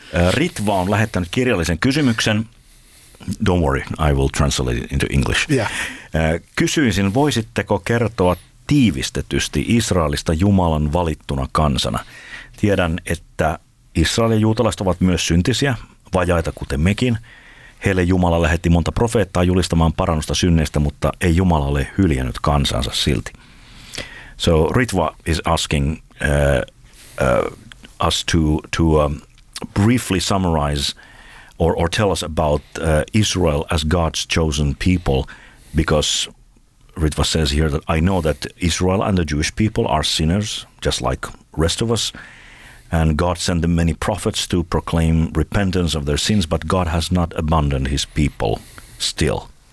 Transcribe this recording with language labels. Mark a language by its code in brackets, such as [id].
[fi] Ritva on lähettänyt kirjallisen kysymyksen. [en] Don't worry, I will translate it into English. Yeah. [fi] Kysyisin, voisitteko kertoa tiivistetysti Israelista Jumalan valittuna kansana? Tiedän, että Israel ja juutalaiset ovat myös syntisiä, vajaita kuten mekin. Heille Jumala lähetti monta profeettaa julistamaan parannusta synneistä, mutta ei Jumala ole hyljännyt kansansa silti. [en] So Ritva is asking us to briefly summarize or tell us about Israel as God's chosen people, because Ritva says here that I know that Israel and the Jewish people are sinners just like rest of us, and God sent them many prophets to proclaim repentance of their sins, but God has not abandoned his people still.